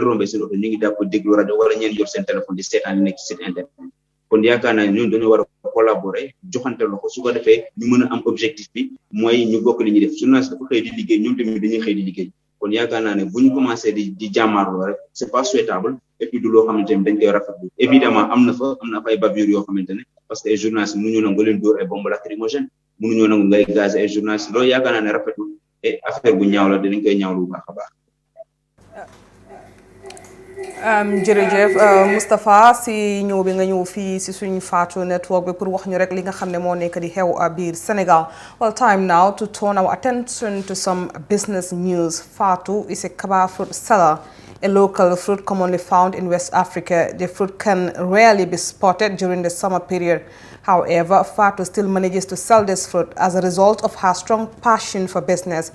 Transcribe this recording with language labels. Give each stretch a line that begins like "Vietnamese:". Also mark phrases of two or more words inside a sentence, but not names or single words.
Wolof: rombee seen oto ñu ngi jàpp déglu rajo wala ñeen yor seen téléphone di seetaan li nekk ci site internet kon yaakaar naa ne ñun dañoo war a collaborer joxante loxo su ko defee ñu mën a am objectif bi mooy ñu bokk li ñuy def journaliste dafa xëy di liggéey ñoom tamit dañuy xëy di liggéey kon yaakaar naa ne bu ñu commencé di jàmmaarloo rek
French: c'est pas souhaitable et puis
Wolof: du loo xamante ne dañ koy rafetlu évidemment am na fa ay bavures yoo xamante ne
French: parce que
Wolof: ay journalistes mënuñoo nangu leen dóor ay
French: bombes lacrymogènes
Wolof: mënuñoo nangu ngay gaz ay journalistes loolu yaakaar naa ne rafetlu et affaire bu ñaaw la dinañ koy ñaawlu bu baax a baax. jërëjëf Moustapha si ñëw bi nga ñëw fii si suñu Fatou Network bi pour wax ñu rek li nga xam ne moo nekk di xew biir Sénégal.
English: Well, time now to turn our attention to some business news. Fatou is a kaba fruit seller, a local fruit commonly found in West Africa. The fruit can rarely be spotted during the summer period. However, Fatou still manages to sell this fruit as a result of her strong passion for business.